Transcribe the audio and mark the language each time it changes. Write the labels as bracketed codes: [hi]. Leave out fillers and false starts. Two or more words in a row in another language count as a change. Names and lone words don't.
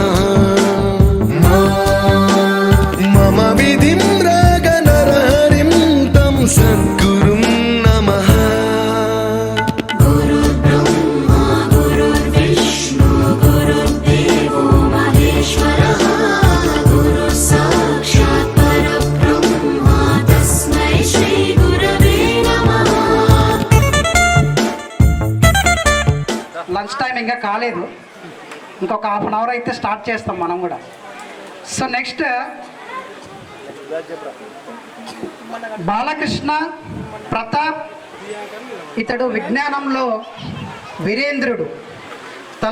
[sa] मम विधिं रागनरहरिं तं सद्गुरुं नमः. गुरुर्ब्रह्मा गुरुर्विष्णु गुरुर्देवो महेश्वरः, गुरु साक्षात् परब्रह्म तस्मै श्री गुरवे नमः. [en] lunch time [te] ఇంకా కాలేదు, ఇంకొక [en] half an hour [te] అయితే స్టార్ట్ చేస్తాం మనం కూడా. [en] so next [te] బాలకృష్ణ ప్రతాప్, ఇతడు విజ్ఞానంలో వీరేంద్రుడు, తన